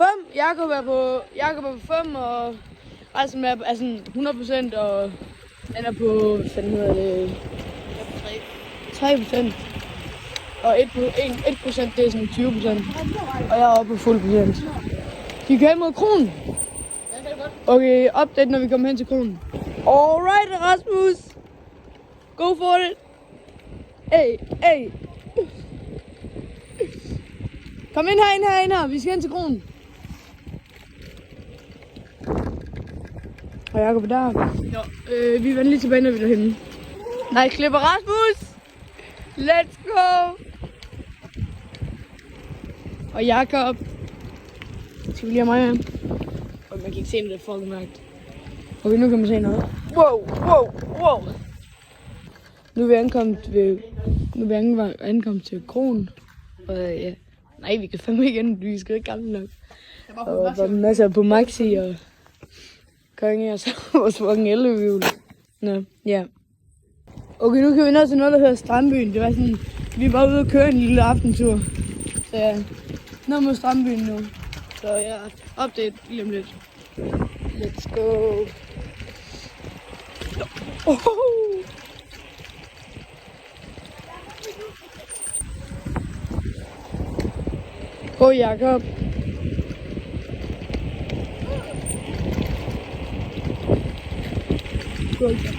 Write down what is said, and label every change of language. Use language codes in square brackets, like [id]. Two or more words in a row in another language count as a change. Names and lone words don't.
[da] Jakob er på 5, og resten er sådan 100%, og han er på, hvad fanden hedder det? 3%. Og 1% det er sådan 20%. Og jeg er oppe på fuld procent. Skal vi køre mod kronen? Okay, update, når vi kommer hen til kronen. Alright, Rasmus. [en] Go for it. [da] Hey. Kom ind her. Vi skal hen til kronen. Og Jakob er der. Jo, vi vender lige tilbage, når vi er derhenne. Nej, klipper Rasmus. [en] Let's go. [da] Og Jakob. Skal vi lige have mig med? Og man kan ikke se noget, det er fucking mørkt. Okay, nu kan man se noget. Wow. Nu er vi ankommet til kronen. Og ja. Nej, vi kan fandme ikke ende, vi skal ikke gamle nok. Og der er masser på Maxi og konge og så vores fucking elløbehjul. Nå, ja. Okay, nu kan vi ned til noget, der hedder Strandbyen. Det var sådan, vi var ude og køre en lille aftentur. Så ja, ned mod Strandbyen nu. Så ja, update lige om lidt. [en] Let's go. [da] Gå, Jakob. Go.